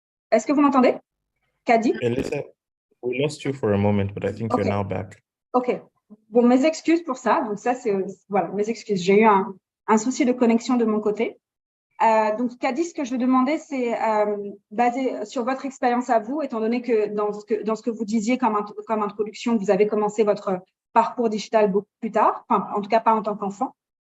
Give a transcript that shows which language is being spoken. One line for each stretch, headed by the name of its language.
French: Est-ce que vous m'entendez, Kadi?
English: Elisa, we lost you for a moment, but I think you're now back.
French: OK. Bon, mes excuses pour ça. Donc, ça, voilà, mes excuses. J'ai eu un souci de connexion de mon côté. Donc, Kadi, ce que je veux demander, c'est basé sur votre expérience à vous, étant donné que dans ce que vous disiez comme introduction, vous avez commencé votre parcours digital beaucoup plus tard, enfin, en tout cas pas en tant qu'enfant.